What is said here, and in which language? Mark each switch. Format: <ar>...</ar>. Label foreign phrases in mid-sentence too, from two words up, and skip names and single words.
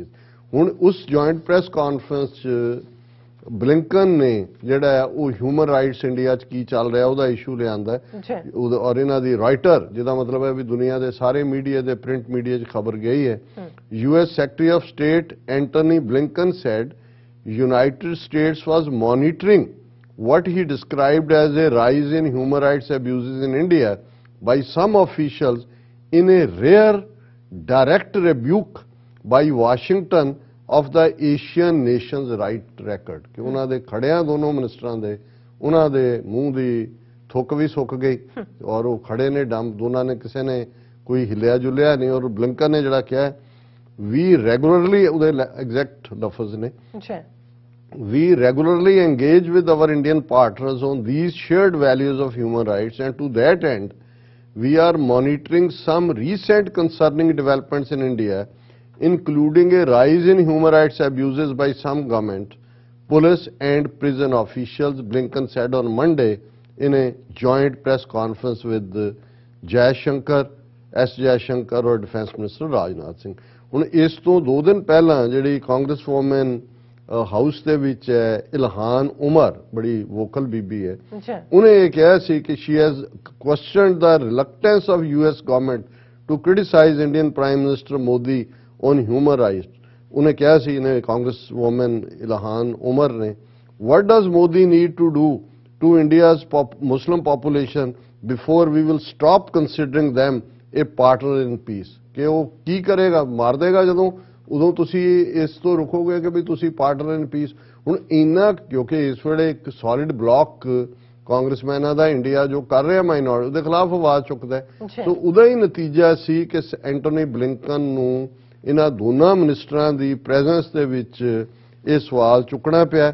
<pa>ਹੁਣ ਉਸ</pa> <en>joint press conference</en> <pa>ਚ ਬਲਿੰਕਨ ਨੇ ਜਿਹੜਾ ਹੈ ਉਹ</pa> <en>human rights</en> <pa>ਇੰਡੀਆ ਚ ਕੀ ਚੱਲ ਰਿਹਾ ਉਹਦਾ ਇਸ਼ੂ ਲਿਆਂਦਾ। ਔਰ ਇਹਨਾਂ ਦੀ ਰਾਈਟਰ, ਜਿਹਦਾ ਮਤਲਬ ਹੈ ਵੀ ਦੁਨੀਆ ਦੇ ਸਾਰੇ ਮੀਡੀਆ ਦੇ</pa> <en>print media</en> <pa>ਚ ਖਬਰ ਗਈ ਹੈ।</pa> <en>US Secretary of State Antony Blinken said United States was monitoring what he described as a rise in human rights abuses in India by some officials in a rare direct rebuke by Washington of the Asian nations' right record।</en> <pa>कि ਉਹਨਾਂ ਦੇ ਖੜਿਆਂ ਦੋਨੋਂ ਮਿਨਿਸਟਰਾਂ ਦੇ ਉਹਨਾਂ ਦੇ ਮੂੰਹ ਦੀ ਥੁੱਕ ਵੀ ਸੁੱਕ ਗਈ ਔਰ ਉਹ ਖੜੇ ਨੇ ਡੰਮ, ਦੋਨਾਂ ਨੇ ਕਿਸੇ ਨੇ ਕੋਈ ਹਿੱਲਿਆ ਜੁਲਿਆ ਨਹੀਂ। ਔਰ ਬਲਿੰਕਨ ਨੇ ਜਿਹੜਾ ਕਿਹਾ ਵੀ ਰੈਗੂਲਰਲੀ, ਉਹਦੇ ਐਗਜ਼ੈਕਟ ਲਫ਼ਜ਼ ਨੇ,</pa> <en>we regularly engage with our Indian partners on these shared values of human rights, and to that end we are monitoring some recent concerning developments in India, including a rise in human rights abuses by some government, police and prison officials, Blinken said on Monday in a joint press conference with Jaishankar, S. Jaishankar or Defence Minister Rajnath Singh।</en> <pa>ਹੁਣ ਇਸ ਤੋਂ 2 ਦਿਨ ਪਹਿਲਾਂ ਜਿਹੜੀ</pa> <en>Congress woman</en> <pa>ਹਾਊਸ ਦੇ ਵਿੱਚ ਹੈ ਇਲਹਾਨ ਉਮਰ, ਬੜੀ ਵੋਕਲ ਬੀਬੀ ਹੈ, ਉਹਨੇ ਇਹ ਕਿਹਾ ਸੀ ਕਿ</pa> <en>she has questioned the reluctance of US government to criticize Indian Prime Minister Modi on human rights।</en> <pa>ਉਹਨੇ ਕਿਹਾ ਸੀ, ਇਹਨੇ</pa> <en>Congress woman</en> <pa>ਇਲਹਾਨ ਉਮਰ ਨੇ,</pa> <en>what does Modi need to do to India's Muslim population before we will stop considering them a partner in peace।</en> <pa>ਕਿ ਉਹ ਕੀ ਕਰੇਗਾ, ਮਾਰ ਦੇਗਾ ਜਦੋਂ, ਉਦੋਂ ਤੁਸੀਂ ਇਸ ਤੋਂ ਰੁਕੋਗੇ ਕਿ ਵੀ ਤੁਸੀਂ</pa> <en>partner in peace.</en> <pa>ਹੁਣ ਇੰਨਾ ਕਿਉਂਕਿ ਇਸ ਵੇਲੇ ਇੱਕ</pa> <en>solid block</en> <pa>ਕਾਂਗਰਸਮੈਨਾਂ ਦਾ ਇੰਡੀਆ ਜੋ ਕਰ ਰਿਹਾ ਮਾਈਨੋਰਿਟੀ, ਉਹਦੇ ਖਿਲਾਫ ਆਵਾਜ਼ ਚੁੱਕਦਾ। ਸੋ ਉਹਦਾ ਹੀ ਨਤੀਜਾ ਸੀ ਕਿ ਐਂਟਨੀ ਬਲਿੰਕਨ ਨੂੰ ਇਹਨਾਂ ਦੋਨਾਂ ਮਿਨਿਸਟਰਾਂ ਦੀ ਪ੍ਰੈਜ਼ੈਂਸ ਦੇ ਵਿੱਚ ਇਹ ਸਵਾਲ ਚੁੱਕਣਾ ਪਿਆ।</pa>